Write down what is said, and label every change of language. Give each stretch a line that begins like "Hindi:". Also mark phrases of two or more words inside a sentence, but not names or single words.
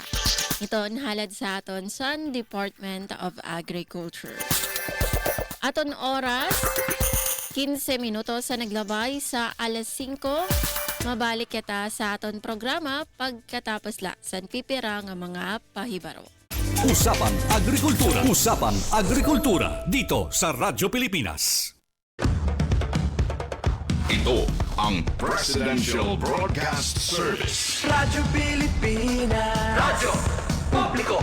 Hiligaynon: Ito halad sa aton sa Department of Agriculture. Aton oras 15 minutos sa naglabay sa alas 5. Mabalik kita sa aton programa pagkatapos la sa pipira nga mga pahibaro.
Filipino: Usapang Agrikultura. Usapang Agrikultura dito sa Radyo Pilipinas. Ito ang Presidential Broadcast Service Radyo Pilipinas. Radyo Publiko.